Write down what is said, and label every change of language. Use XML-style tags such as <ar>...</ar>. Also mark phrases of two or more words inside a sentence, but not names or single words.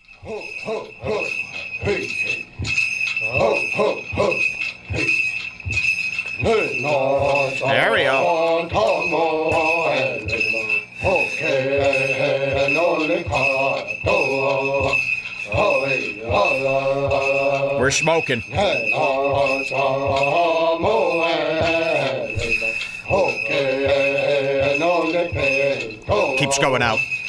<en>Ho, ho, ho, hey, hey. Ho, ho, ho, hey. There we go. We're smoking. Keeps going out.</en>